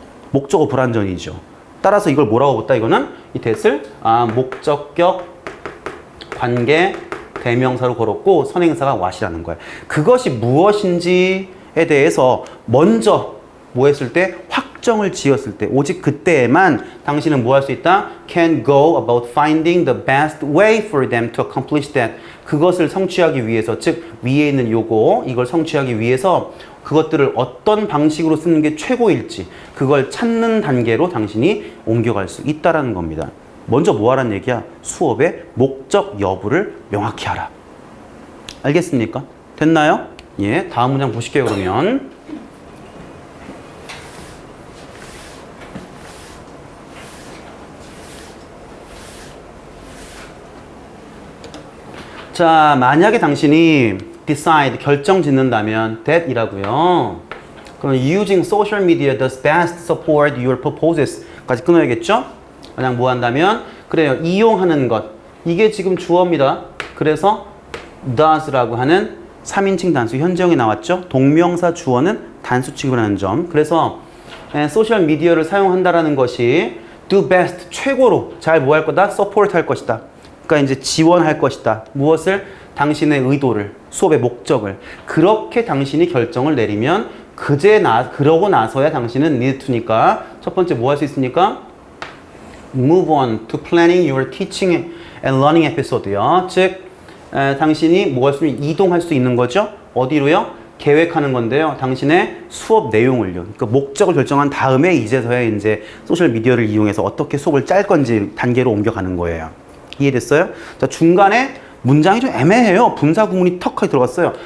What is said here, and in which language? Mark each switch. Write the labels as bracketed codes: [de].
[ko] 목적어 불완전이죠. 따라서 이걸 뭐라고 봤다? 이거는 이 that을 목적격 관계 대명사로 걸었고 선행사가 what이라는 거야. 그것이 무엇인지에 대해서 먼저 뭐 했을 때? 확정을 지었을 때 오직 그때에만 당신은 뭐 할 수 있다? [en] Can go about finding the best way for them to accomplish that. [ko] 그것을 성취하기 위해서 즉 위에 있는 요거 이걸 성취하기 위해서 그것들을 어떤 방식으로 쓰는 게 최고일지 그걸 찾는 단계로 당신이 옮겨갈 수 있다라는 겁니다. 먼저 뭐 하라는 얘기야? 수업의 목적 여부를 명확히 하라. 알겠습니까? 됐나요? 예, 다음 문장 보실게요, 그러면. 자, 만약에 당신이 decide, 결정 짓는다면 that이라고요. [en] 그럼 using social media does best support your purposes 까지 끊어야겠죠? [ko] 그냥 뭐 한다면 그래요. 이용하는 것. 이게 지금 주어입니다. 그래서 does라고 하는 3인칭 단수 현재형이 나왔죠. 동명사 주어는 단수 취급을 하는 점. 그래서 소셜 미디어를 사용한다라는 것이 do best 최고로 잘 뭐 할 거다? support 할 것이다. 그러니까 이제 지원할 것이다. 무엇을? 당신의 의도를, 수업의 목적을. 그렇게 당신이 결정을 내리면 그러고 나서야 당신은 need to니까 첫 번째 뭐 할 수 있습니까? [en] move on to planning your teaching and learning episode요. [ko] 즉 당신이 뭐 할 수 이동할 수 있는 거죠. 어디로요? 계획하는 건데요. 당신의 수업 내용을요. 그러니까 목적을 결정한 다음에 이제서야 이제 소셜 미디어를 이용해서 어떻게 수업을 짤 건지 단계로 옮겨가는 거예요. 이해됐어요? 자, 중간에 문장이 좀 애매해요. 분사 구문이 턱하게 들어갔어요.